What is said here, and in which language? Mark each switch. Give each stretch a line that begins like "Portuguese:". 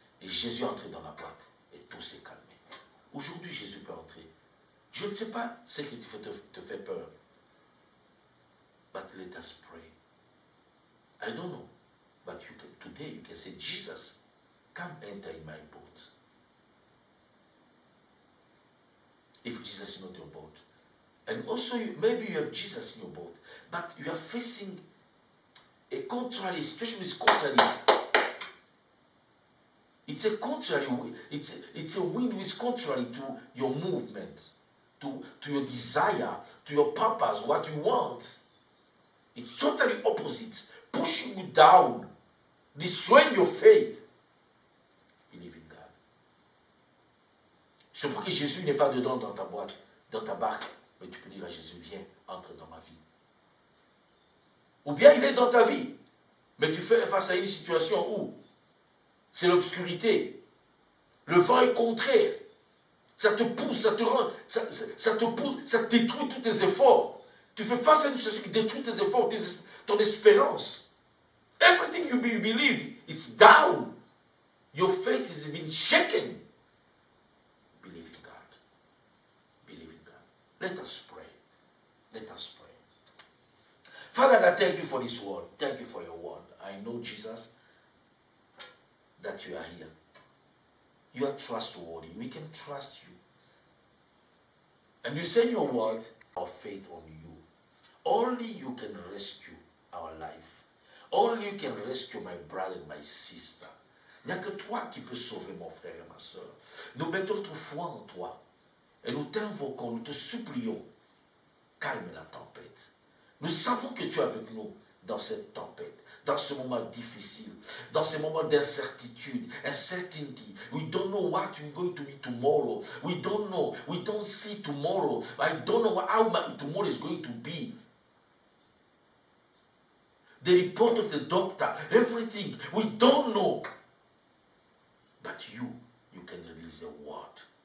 French: Et Jésus entrait dans la boîte. Et tout s'est calmé. Aujourd'hui, Jésus peut entrer. Je ne sais pas ce qui te fait peur.
English: But let us pray. I don't know. But today you can say, Jesus, come enter in my boat. If Jesus is not your boat. And also, maybe you have Jesus in your boat. But you are facing a contrary situation. Is contrary. It's a contrary. It's a wind which is contrary to your movement, to your desire, to your purpose, what you want. It's totally opposite, pushing you down, destroying your faith. Believe in God.
French: C'est pour que Jésus n'est pas dedans dans ta boîte, dans ta barque, mais tu peux dire à Jésus, viens, entre dans ma vie. Ou bien il est dans ta vie, mais tu fais face à une situation où c'est l'obscurité, le vent est contraire, ça te pousse, ça te rend, ça te pousse, ça détruit tous tes efforts. Tu fais face à une situation qui détruit tes efforts, ton espérance.
English: Everything you believe, it's down. Your faith is being shaken. Believe in God. Believe in God. Let us pray. Let us pray. Father, I thank you for this word. Thank you for your word. I know, Jesus, that you are here. You are trustworthy. We can trust you. And you send your word, our faith on you. Only you can rescue our life. Only you can rescue my brother and my sister.
French: Il n'y a que toi qui peux sauver mon frère et ma soeur. Nous mettons notre foi en toi. Et nous t'invoquons, nous te supplions. Calme la tempête. Nous savons que tu es avec nous dans cette tempête, dans ce moment difficile, dans ce moment d'incertitude, uncertainty.
English: We don't know what we're going to be tomorrow. We don't know. We don't see tomorrow. I don't know how tomorrow is going to be. The report of the doctor, everything, we don't know. But you can release a word.